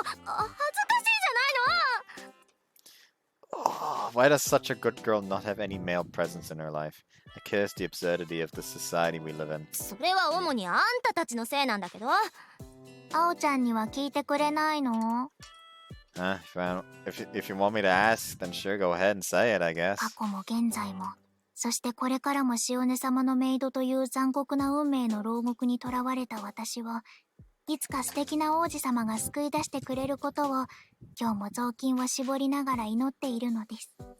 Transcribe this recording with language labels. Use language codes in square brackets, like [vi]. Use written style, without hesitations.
[ja] 恥ずかしいじゃないの。 [en] Oh, why does such a good girl not have any male presence in her life? I curse the absurdity of the society we live in. [ja] それは主にあんたたちのせいなんだけど。あおちゃんには聞いてくれないの？ [en] If you want me to ask, then sure, go ahead and say it, I guess. [ja] 過去も現在も、そしてこれからもシオネ様のメイドという残酷な運命の牢獄に囚われた私は、いつか素敵な王子様が救い出してくれることを今日も雑巾を絞りながら祈っているのです。